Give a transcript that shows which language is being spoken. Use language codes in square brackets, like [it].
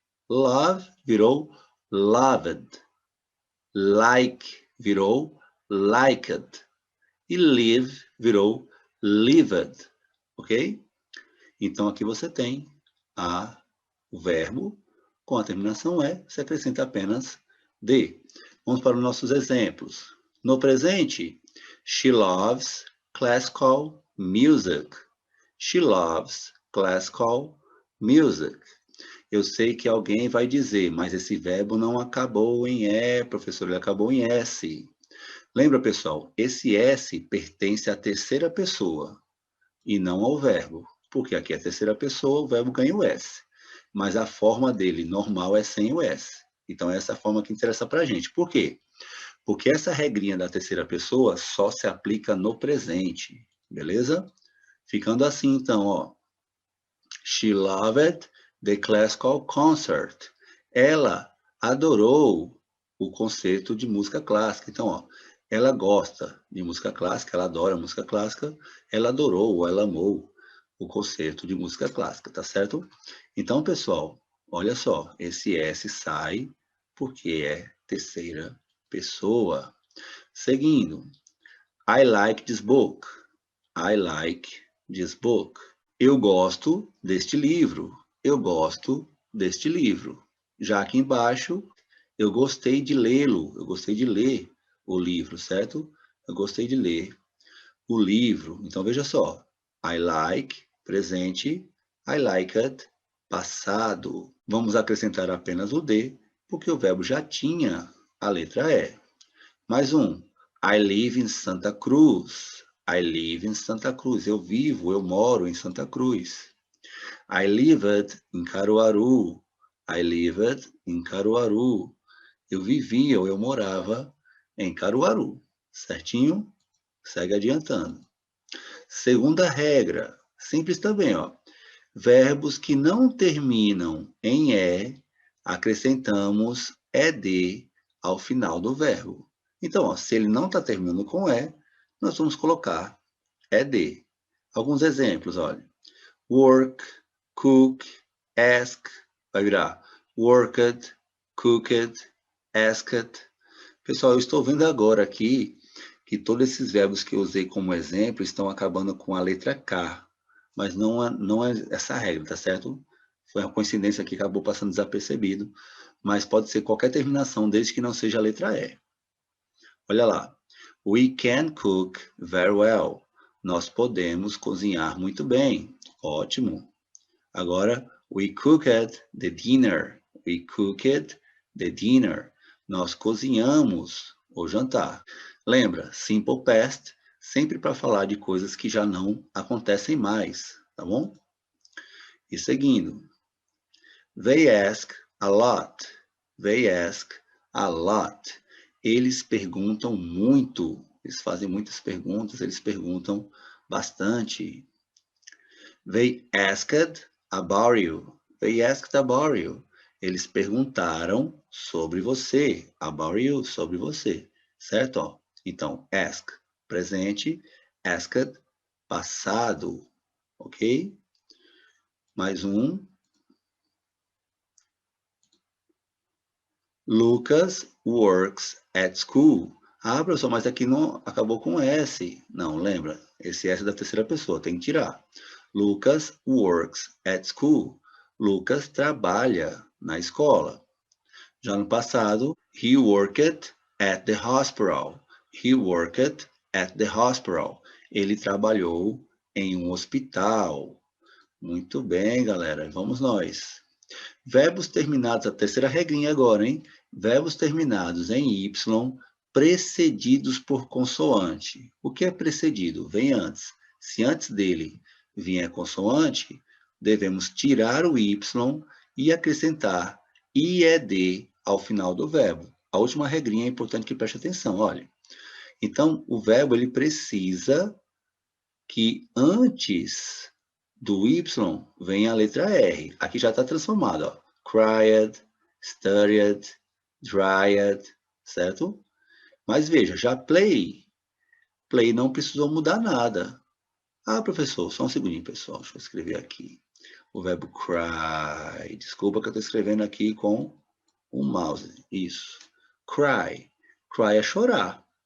[pt] Love virou loved. Like virou liked. E live virou lived. Ok? Então, aqui você tem o verbo com a terminação E, se acrescenta apenas D. Vamos para os nossos exemplos. No presente, [en] she loves classical music. She loves classical music. [pt] Eu sei que alguém vai dizer, mas esse verbo não acabou em E, professor, ele acabou em S. Lembra, pessoal, esse S pertence à terceira pessoa e não ao verbo, porque aqui é a terceira pessoa, o verbo ganha o S. Mas a forma dele normal é sem o S. Então, essa é a forma que interessa para a gente. Por quê? Porque essa regrinha da terceira pessoa só se aplica no presente, beleza? Ficando assim, então, ó. [en] She loved the classical concert. [pt] Ela adorou o concerto de música clássica. Então, ó, ela gosta de música clássica, ela adora música clássica, ela adorou ou ela amou o concerto de música clássica, tá certo? Então, pessoal, olha só, esse S sai porque é terceira pessoa. Seguindo, [en] I like this book. I like this book. [pt] Eu gosto deste livro. Eu gosto deste livro. Já aqui embaixo, eu gostei de lê-lo. Eu gostei de ler o livro, certo? Eu gostei de ler o livro. Então, veja só. [en] I like, presente. I liked, passado. [pt] Vamos acrescentar apenas o D, porque o verbo já tinha a letra E. Mais um. [en] I live in Santa Cruz. I live in Santa Cruz. [pt] Eu vivo, eu moro em Santa Cruz. [en] I lived in Caruaru. I lived in Caruaru. [pt] Eu vivia ou eu morava em Caruaru. Certinho? Segue adiantando. Segunda regra, simples também, ó. Verbos que não terminam em E, acrescentamos ED ao final do verbo. Então, ó, se ele não está terminando com E, nós vamos colocar ED. Alguns exemplos, olha. Work, cook, ask, vai virar worked, cooked, asked. Pessoal, eu estou vendo agora aqui que todos esses verbos que eu usei como exemplo estão acabando com a letra K, mas não é essa regra, tá certo? Foi uma coincidência que acabou passando desapercebido, mas pode ser qualquer terminação, desde que não seja a letra E. Olha lá. [en] We can cook very well. [pt] Nós podemos cozinhar muito bem. Ótimo. [en] Agora, we cooked the dinner. We cooked the dinner. [pt] Nós cozinhamos o jantar. Lembra, simple past, sempre para falar de coisas que já não acontecem mais, tá bom? E seguindo. [en] They ask a lot. They ask a lot. [pt] Eles perguntam muito. Eles fazem muitas perguntas, eles perguntam bastante. [en] They asked about you. They asked about you. [pt] Eles perguntaram sobre você. [en] About you, [pt] sobre você. Certo? Ó, então, ask, presente. Asked, passado. Ok? Mais um. [en] Lucas works at school. [pt] Ah, professor, mas aqui não acabou com S. Não, lembra? Esse S é da terceira pessoa, tem que tirar. [en] Lucas works at school. [pt] Lucas trabalha na escola. Já no passado, [en] he worked at the hospital. He worked at the hospital. [pt] Ele trabalhou em um hospital. Muito bem, galera. Vamos nós. Verbos terminados, a terceira regrinha agora, hein? Verbos terminados em Y, precedidos por consoante. O que é precedido? Vem antes. Se antes dele vier consoante, devemos tirar o Y e acrescentar IED ao final do verbo. A última regrinha é importante que preste atenção, olha. Então, o verbo ele precisa que antes do Y vem a letra R. Aqui já está transformado, ó. [en] Cried, studied, dried, [pt] certo? Mas veja, já play não precisou mudar nada. Ah, professor, só um segundinho, pessoal. Deixa eu escrever aqui. O verbo cry. Desculpa que eu estou escrevendo aqui com o mouse. Isso. Cry. Cry é chorar.